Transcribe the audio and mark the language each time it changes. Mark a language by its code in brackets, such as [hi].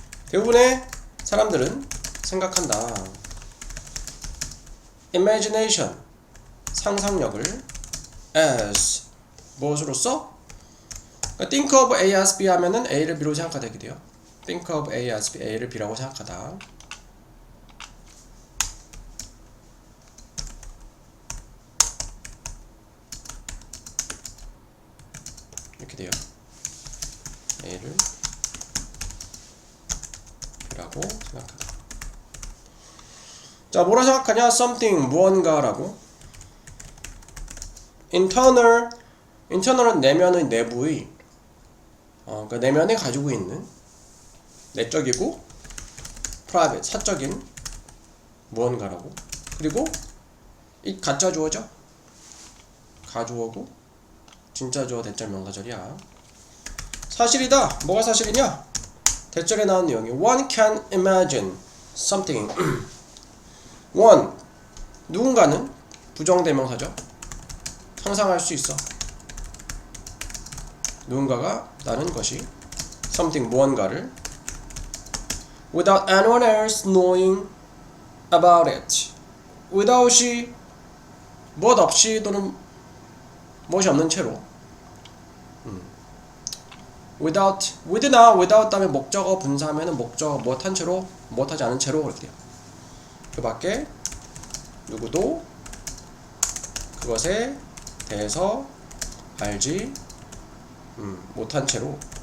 [ko] 대부분의 사람들은 생각한다. imagination 상상력을 as 무엇으로써? 그러니까 [en] think of A as B [ko] 하면은 A를 B로 생각하다 이렇게 돼요. [en] think of A as B, [ko] A를 B라고 생각하다. 이렇게 돼요. A를 B라고 생각하다. 자, 뭐라 생각하냐? something, 무언가라고. internal은 내면의 내부의 그 내면에 가지고 있는 내적이고 private, 사적인 무언가라고. 그리고 이 가짜 주어죠? 가주어고 진짜 주어 대절 명사절이야. 사실이다. 뭐가 사실이냐? 대절에 나온 내용이 [en] one can imagine something. [ko] one 누군가는 부정대명사죠. 상상할 수 있어. 누군가가 나는 것이 something 무언가를 [en] without anyone else knowing about it. [ko] without이 무엇 없이 또는 무엇이 없는 채로 without, with나 without 다음에 목적어 분사하면은 목적어 무엇한 채로 무엇하지 않은 채로 그럴게요. 그 밖에 누구도 그것에 대해서 알지 못한 채로.